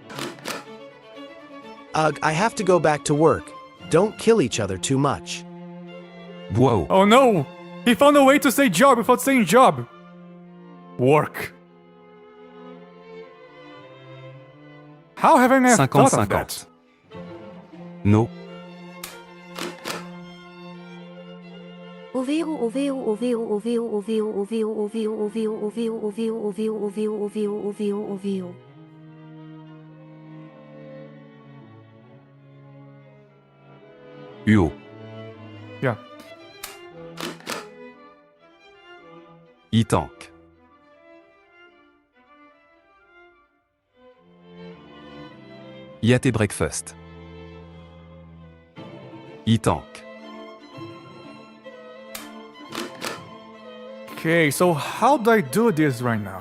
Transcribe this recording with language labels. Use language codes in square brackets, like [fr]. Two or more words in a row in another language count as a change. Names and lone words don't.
[en] Ugh, I have to go back to work. Don't kill each other too much. Wow. Oh no! He found a way to say job without saying job. Work. How haven't I thought of that? 50-50. No. Oveo, oveo, oveo, oveo, oveo, oveo, oveo, oveo, oveo, oveo, oveo, oveo, oveo, oveo, oveo. UO. Yeah. E-tank. Yate breakfast. E-tank. Okay, so how do I do this right now?